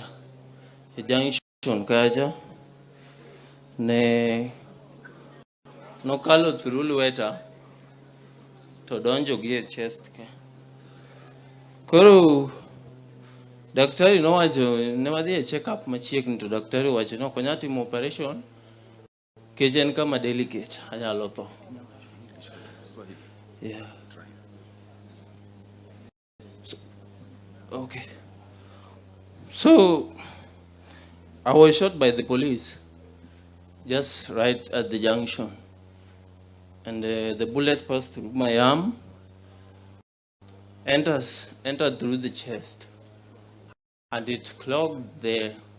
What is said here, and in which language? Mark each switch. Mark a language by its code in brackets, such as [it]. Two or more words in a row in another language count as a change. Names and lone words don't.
[luo] E junction kacha ne nokalo through lweta to donjo gi e chest ke. Koro daktari nowacho ne wadhi e [en] check up [luo] machiegni, to daktari wacho no ok onyal timo operation kech en kama delicate, anyalo tho. [en] Yeah. Okay. So I was shot by the police just right at the junction, and the bullet passed through my arm, entered through the chest, and it clogged there.